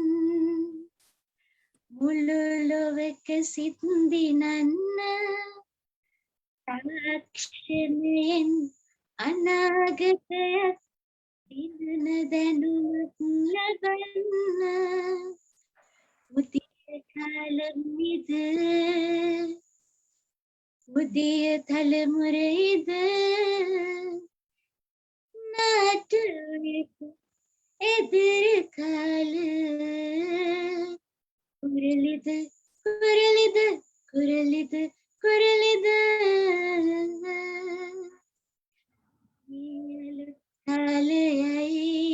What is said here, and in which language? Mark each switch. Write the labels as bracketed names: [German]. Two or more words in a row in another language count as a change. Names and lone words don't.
[Sinhala] මුළු ලොවක සින්දිනන්න තාක්ෂණයෙන් අනාගතයක් දිනන දැනුමක් ලබන්න [Tamil] புதிய காலம் இது புதிய தலைமுறை இது நாட்டுக்கு எதிர்கால குரலிது குரலிது குரலிது குரலிது காலையாய்